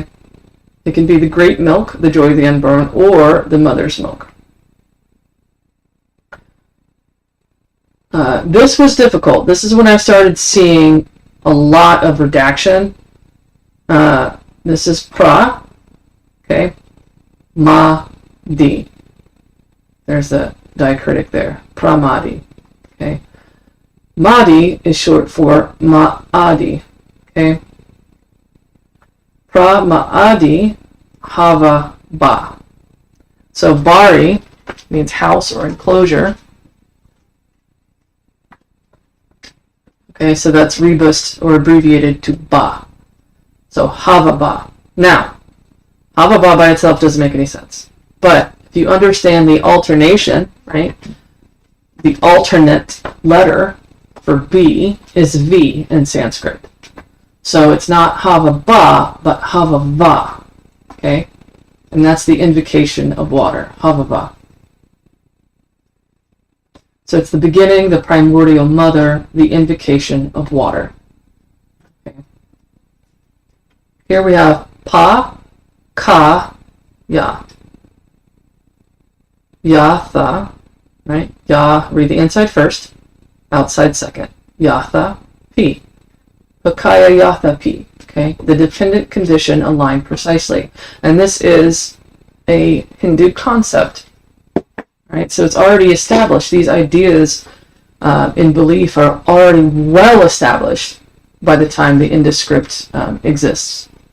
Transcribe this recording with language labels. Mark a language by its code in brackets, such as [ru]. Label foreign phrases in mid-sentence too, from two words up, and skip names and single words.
[en] It can be the great milk, the joy of the unborn, or the mother's milk. This was difficult. This is when I started seeing a lot of redaction. This is pra, okay? Ma, di. There's the diacritic there. Pramadi, okay? Madi is short for ma'adi, okay? [sa] Pra ma'adi hava ba. [en] So bari means house or enclosure. Okay, so that's rebused or abbreviated to ba. So [sa] hava ba. [en] Now, [sa] hava ba [en] by itself doesn't make any sense. But if you understand the alternation, right? The alternate letter for B is V in Sanskrit. So it's not [sa] hava ba, [en] but [sa] hava va. [en] Okay? And that's the invocation of water, [sa] hava va. [en] So it's the beginning, the primordial mother, the invocation of water. Okay. Here we have pa, ka, ya. Yatha, right? Ya, read the inside first, outside second. [sa] Yatha, pi. Pakaya yatha pi. [en] Okay, the dependent condition aligned precisely. And this is a Hindu concept. Right, so it's already established. These ideas in belief are already well established by the time the Indus script exists.